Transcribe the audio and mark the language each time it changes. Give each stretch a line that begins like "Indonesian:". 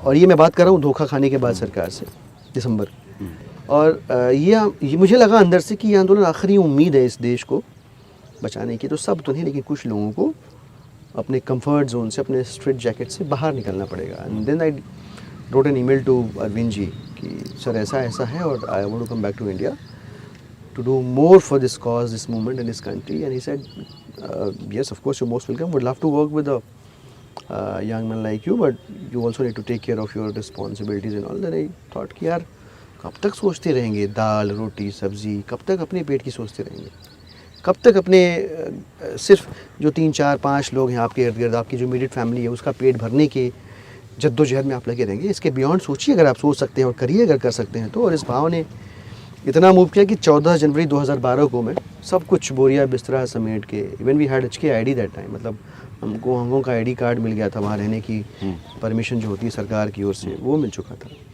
Hindi: और ये मैं बात कर रहा हूँ धोखा खाने के बाद सरकार से, दिसंबर। और ये मुझे लगा अंदर से कि ये आंदोलन आखिरी उम्मीद है इस देश को बचाने की। तो सब तो नहीं, लेकिन कुछ लोगों को अपने कंफर्ट जोन से, अपने स्ट्रेट जैकेट से बाहर निकलना पड़ेगा।
English: and then I wrote an email to Arvind ji
Hindi: कि सर ऐसा ऐसा है और
English: I want to come back to India to do more for this cause, this movement in this country. And he said, yes, of course, you're most welcome. Would love to work with a young man like you, but you also need to take care of your responsibilities and all. Then I thought
Hindi: कि यार कब तक सोचते रहेंगे दाल रोटी सब्जी, कब तक अपने पेट की सोचते रहेंगे, कब तक अपने सिर्फ जो 3 4 5 लोग हैं आपके इर्द गिर्द, आपकी जो इमीडिएट फैमिली है, उसका पेट भरने के जद्दोजहद में आप लगे रहेंगे। इसके बियॉन्ड सोचिए, अगर आप सोच सकते हैं और करिए अगर कर सकते हैं तो। और इस भाव ने इतना मूव किया कि 14 जनवरी 2012 को मैं सब कुछ बोरिया बिस्तरा समेट के,
English: even we had HK ID that time,
Hindi: मतलब हमको हम लोगों का ID कार्ड मिल गया था, वहाँ रहने की परमिशन जो होती है सरकार की ओर से वो मिल चुका था।